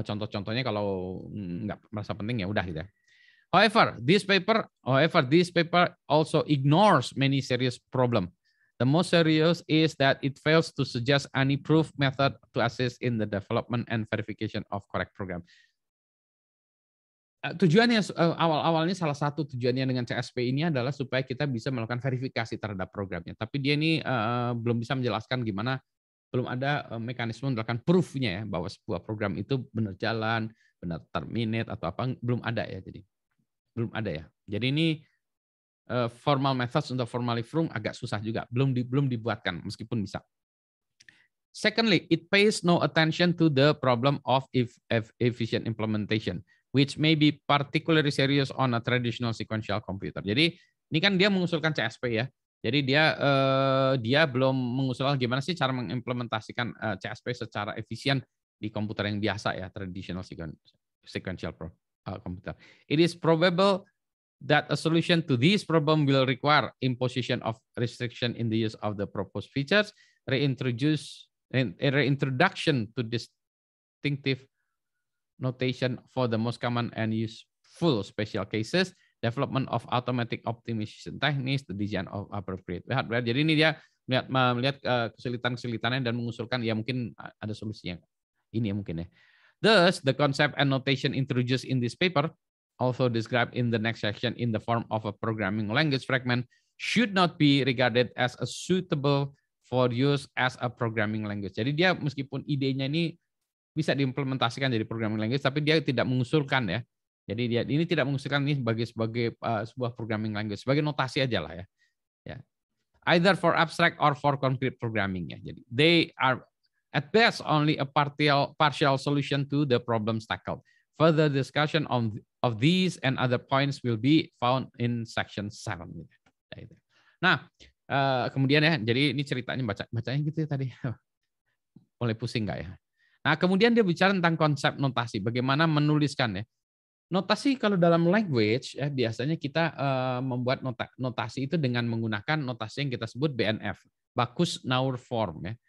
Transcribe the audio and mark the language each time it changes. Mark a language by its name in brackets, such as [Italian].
[Indonesian] Contoh-contohnya kalau nggak merasa penting ya udah gitu ya. [English] However, this paper also ignores many serious problems. The most serious is that it fails to suggest any proof method to assist in the development and verification of correct program. [Indonesian] Tujuannya awalnya salah satu tujuannya dengan CSP ini adalah supaya kita bisa melakukan verifikasi terhadap programnya. Tapi dia ini belum bisa menjelaskan gimana, belum ada mekanisme melakukan proof-nya ya bahwa sebuah program itu benar jalan, benar terminate atau apa, belum ada ya. Jadi belum ada ya. Jadi ini formal methods untuk formally from agak susah juga, belum dibuatkan meskipun bisa. [English] Secondly, it pays no attention to the problem of efficient implementation, which may be particularly serious on a traditional sequential computer. [Indonesian] Jadi ini kan dia mengusulkan CSP ya. Jadi dia belum mengusulkan gimana sih cara mengimplementasikan CSP secara efisien di komputer yang biasa ya, [English] traditional sequential computer. It is probable that a solution to this problem will require imposition of restriction in the use of the proposed features, reintroduction to distinctive notation for the most common and useful special cases, development of automatic optimization techniques, the design of appropriate. [Indonesian] Jadi ini dia melihat kesulitan-kesulitannya dan mengusulkan ya mungkin ada solusinya. Ini ya mungkin ya. [English] Thus, the concept and notation introduced in this paper, also described in the next section in the form of a programming language fragment, should not be regarded as a suitable for use as a programming language. [Indonesian] Jadi dia meskipun idenya ini bisa diimplementasikan jadi programming language, tapi dia tidak mengusulkan ya. Jadi dia ini tidak mengusulkan ini sebagai sebuah programming language, sebagai notasi aja lah ya. Ya. [English] Either for abstract or for concrete programming ya. Jadi they are at best only a partial solution to the problems tackled. Further discussion of these and other points will be found in section 7. [Indonesian] Nah, kemudian ya, jadi ini ceritanya bacanya gitu ya tadi. Mulai pusing nggak ya? Nah, kemudian dia bicara tentang konsep notasi, bagaimana menuliskan ya. Notasi kalau dalam language ya biasanya kita membuat notasi itu dengan menggunakan notasi yang kita sebut BNF, bakus naur form ya.